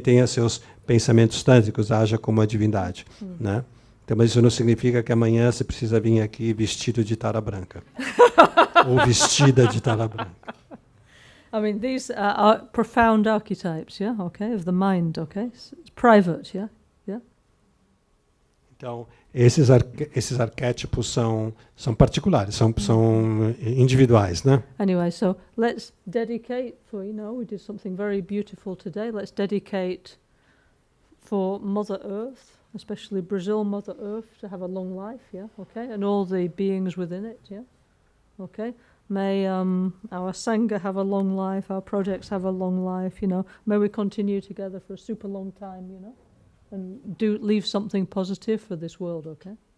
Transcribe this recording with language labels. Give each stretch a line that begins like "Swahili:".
Portuguese: tenha seus pensamentos tântricos, haja como a divindade, né? Então, mas isso não significa que amanhã você precisa vir aqui vestido de tara branca ou vestida de tara branca.
English: I mean, these are profound archetypes, yeah, okay, of the mind, okay? It's private, yeah? Yeah?
Portuguese: Então, esses arquétipos são particulares, são individuais, né?
English: Anyway, so let's dedicate for, we did something very beautiful today. Let's dedicate for Mother Earth, especially Brazil, Mother Earth, to have a long life, yeah, okay? And all the beings within it, yeah? Okay? May our Sangha have a long life, our projects have a long life, May we continue together for a super long time, and leave something positive for this world, okay?